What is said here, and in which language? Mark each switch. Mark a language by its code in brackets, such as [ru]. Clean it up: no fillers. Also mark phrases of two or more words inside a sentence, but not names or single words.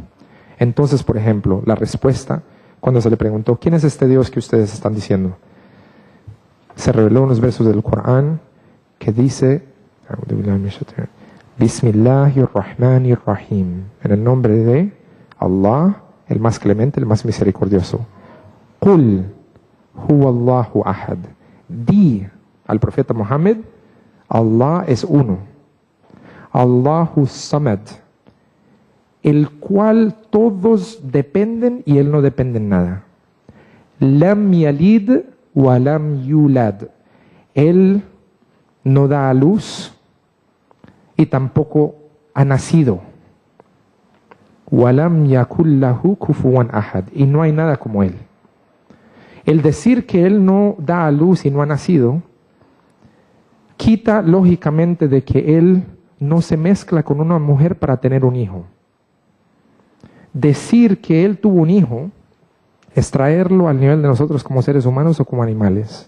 [es] Entonces, por ejemplo, la respuesta, cuando se le preguntó, ¿quién es este Dios que ustedes están diciendo? Se reveló unos versos del Corán que dice, Bismillahirrahmanirrahim, en el nombre de Allah, el más clemente, el más misericordioso. [ar] قل هو الله أحد. [es] Di al profeta Muhammad, Allah es uno. [ar] الله الصمد, [es] el cual todos dependen y él no depende en nada. [ar] لم يلد ولم يولد. [es] Él no da a luz y tampoco ha nacido. [ar] ولم يكن له كفوا أحد. [es] Y no hay nada como él. El decir que él no da a luz y no ha nacido quita lógicamente de que él no se mezcla con una mujer para tener un hijo. Decir que él tuvo un hijo es traerlo al nivel de nosotros como seres humanos o como animales.